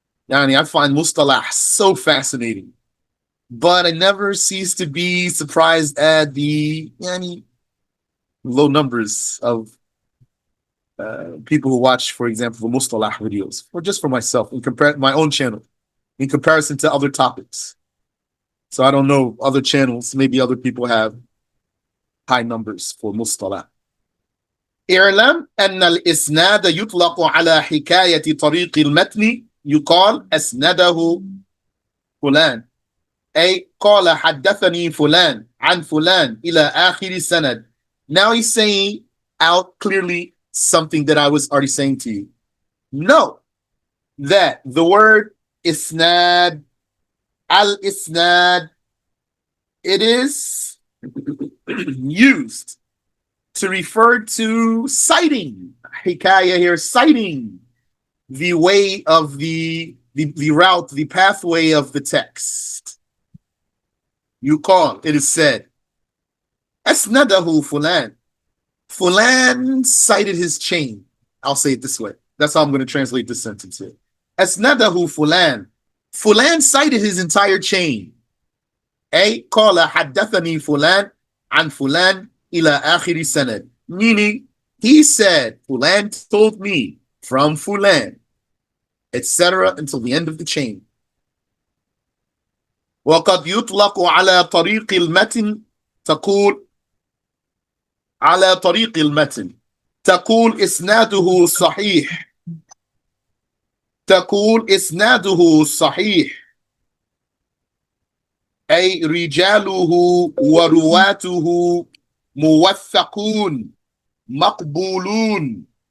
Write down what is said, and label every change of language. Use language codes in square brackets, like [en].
[en] Yani, I find mustalah so fascinating. But I never cease to be surprised at the low numbers of people who watch, for example, the mustalah videos, or just for myself, my own channel, in comparison to other topics. So I don't know other channels. Maybe other people have high numbers for mustalah. [ar] اعلم أن الإسناد يطلق على حكاية طريق المتن يقال أسنده فلان أي قال حدثني فلان عن فلان إلى آخر السند. [en] Now he's saying out clearly something that I was already saying to you. Know that the word isnad, al-isnad, it is used to refer to citing. Hikayah here, citing the way of the route, the pathway of the text. You call, it is said, Asnadahu fulan. Fulan cited his chain. I'll say it this way. That's how I'm going to translate this sentence here. Asnadahu fulan. Fulan cited his entire chain. [ar] Ay qala haddathani fulan an fulan ila akhiri sanad. [en] Meaning, he said, Fulan told me from Fulan, etc. until the end of the chain. [ar] وقد يطلق على طريق المتن تقول على طريق المتن تقول إسناده صحيح تقول إسناده صحيح أي رجاله ورواته موثقون مقبولون.